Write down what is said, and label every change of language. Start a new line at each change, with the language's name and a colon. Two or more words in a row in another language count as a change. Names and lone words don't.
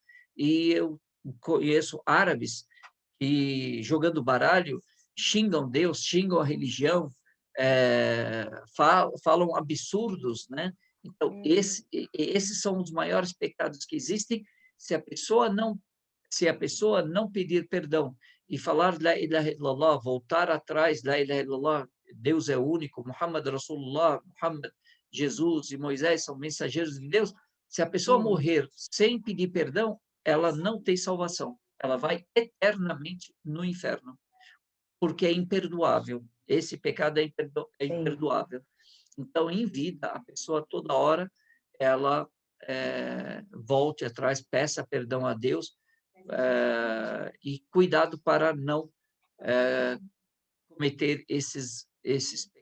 Portuguese: E eu conheço árabes que, jogando baralho, xingam Deus, xingam a religião, falam absurdos, né? Então, esses são os maiores pecados que existem. Se a pessoa não pedir perdão e falar
Arabic: لا إله إلا الله,
Portuguese: voltar atrás,
Arabic: لا إله إلا الله,
Portuguese: Deus é único,
Arabic: محمد رسول الله، محمد,
Portuguese: Jesus e Moisés são mensageiros de Deus, se a pessoa morrer sem pedir perdão, ela não tem salvação. Ela vai eternamente no inferno, porque é imperdoável. Esse pecado é imperdoável. Então, em vida, a pessoa toda hora, ela volte atrás, peça perdão a Deus, e cuidado para não cometer esses pecados.